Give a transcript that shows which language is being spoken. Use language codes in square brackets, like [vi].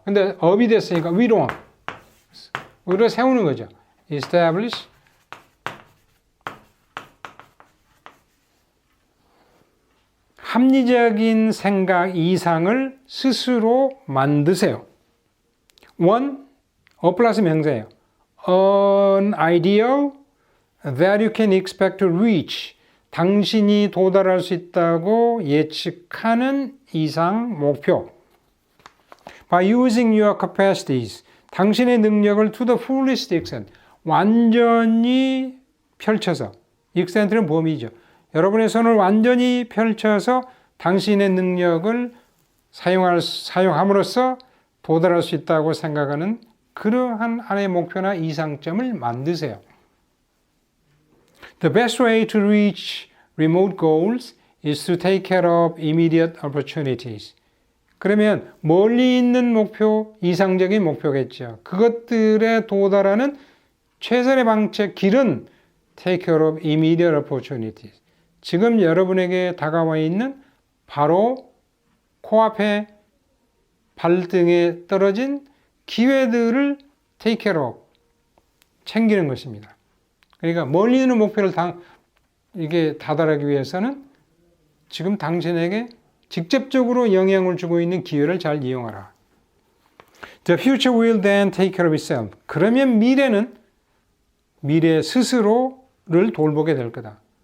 [ko] 근데 업이 됐으니까 위로 세우는 거죠. [en] Establish. [ko] 합리적인 생각 이상을 스스로 만드세요. One, 플러스 명사예요. [en] An ideal that you can expect to reach. [ko] 당신이 도달할 수 있다고 예측하는 이상 목표. [en] By using your capacities. [ko] 당신의 능력을 [en] to the fullest extent. [ko] 완전히 펼쳐서. extent는 범위죠. 여러분의 손을 완전히 펼쳐서 당신의 능력을 사용함으로써 도달할 수 있다고 생각하는 그러한 하나의 목표나 이상점을 만드세요. [en] The best way to reach remote goals is to take care of immediate opportunities. [ko] 그러면 멀리 있는 목표, 이상적인 목표겠죠. 그것들에 도달하는 최선의 방책, 길은 [en] take care of immediate opportunities. [ko] 지금 여러분에게 다가와 있는 바로 코앞에 발등에 떨어진 기회들을 [en] take care of, [ko] 챙기는 것입니다. 그러니까 멀리 있는 목표를 이게 다달하기 위해서는 지금 당신에게 직접적으로 영향을 주고 있는 기회를 잘 이용하라. [en] The future will then take care of itself. [ko] 그러면 미래 스스로를 돌보게 될 거다.